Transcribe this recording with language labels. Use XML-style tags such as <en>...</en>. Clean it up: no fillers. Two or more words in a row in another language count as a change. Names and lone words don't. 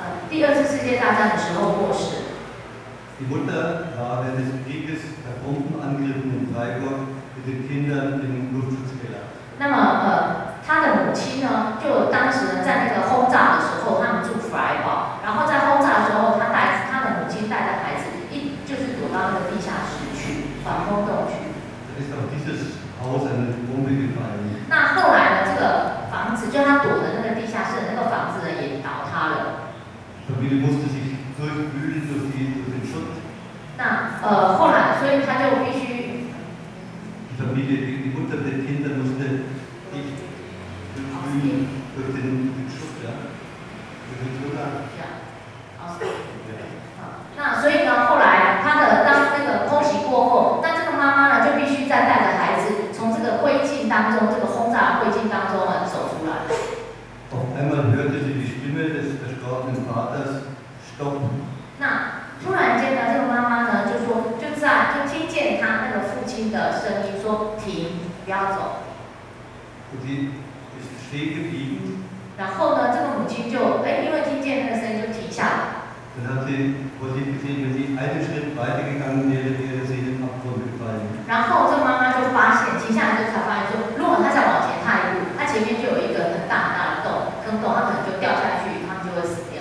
<zh>第二次世界大战的时候过世。</zh> <de>Die Mutter war während des Krieges bei Bombenangriffen in Freiburg mit den Kindern im Luftschutzkeller.</de> <zh>那么他的母亲呢，就当时呢在那个轰炸的时候，他们住弗莱堡，然后在轰炸的时候，他的母亲带着孩子就是躲到那个地下室去，防空洞去。</zh> <de>Da ist auf dieses Haus eine Bombe gefallen.</de> <zh>那后来呢，这个房子就他躲的那个地下室的那个房子呢也倒塌了。</zh> <de>Die Familie musste sich durchwühlen durch den Schutt.</de> <zh>那后来，所以他就必须。</zh> <de>Die Familie, die Mutter der Kinder musste sich durchwühlen durch den Schutt, ja. Durch den Schutt.</de> <zh>那所以呢，后来当那个空袭过后，那这个妈妈呢就必须再带着孩子从这个灰烬当中，这个轰炸灰烬当中呢走出来。</zh> <de>Auf einmal hörte sie die Stimme des verstorbenen Vaters: Stopp.</de> <zh>那突然间呢，这个妈妈呢就听见他那个父亲的声音说：“停，不要走。”</zh> <de>Und sie ist stehen geblieben.</de> <zh>然后呢，这个母亲就因为听见那个声音就停下来。</zh> <de>Dann hat sie gesehen, wenn sie einen Schritt weitergegangen wäre, wäre sie in den Abgrund gefallen.</de> <zh>然后这个妈妈就发现，停下来之后才发现说，如果她再往前踏一步，她前面就有一个很大的坑洞，她可能就掉下去，他们就会死掉。</zh>